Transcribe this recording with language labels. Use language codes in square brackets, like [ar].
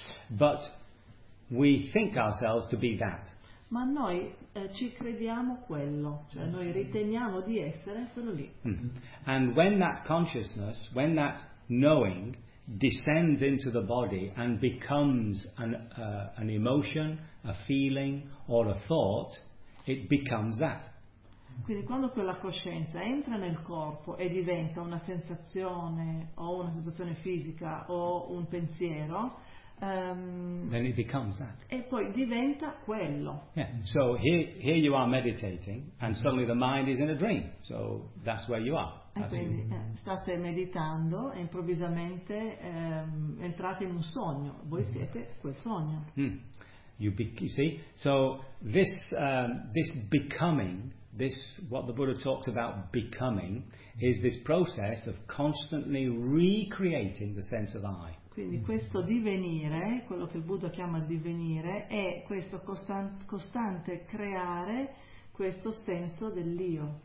[en] But we think ourselves to be that. [it] Ma noi ci crediamo quello, cioè noi riteniamo di essere quello lì. Mm. [en] And when that consciousness, when that knowing descends into the body and becomes an emotion, a feeling or a thought, it becomes that. [it] Quindi quando quella coscienza entra nel corpo e diventa una sensazione o una sensazione fisica o un pensiero, [en] then it becomes that. [it] E poi diventa quello. [en] Yeah. So here you are meditating and suddenly the mind is in a dream. So that's where you are. [it] Quindi state meditando e improvvisamente entrate in un sogno. Voi siete quel sogno. [en] Mm. You see? So this this becoming, this what the Buddha talks about becoming, is this process of constantly recreating the sense of I. [it] Quindi questo divenire, quello che il Buddha chiama divenire, è questo costante creare questo senso dell'io.